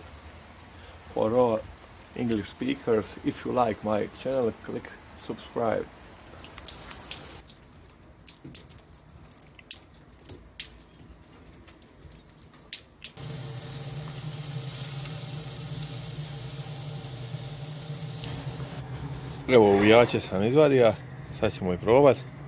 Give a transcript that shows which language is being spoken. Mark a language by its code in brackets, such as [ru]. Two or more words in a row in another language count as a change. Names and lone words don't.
[en] For all English speakers, if you like my channel, click subscribe. [hr] Evo uvijače sam izvadio, sad ćemo i probati.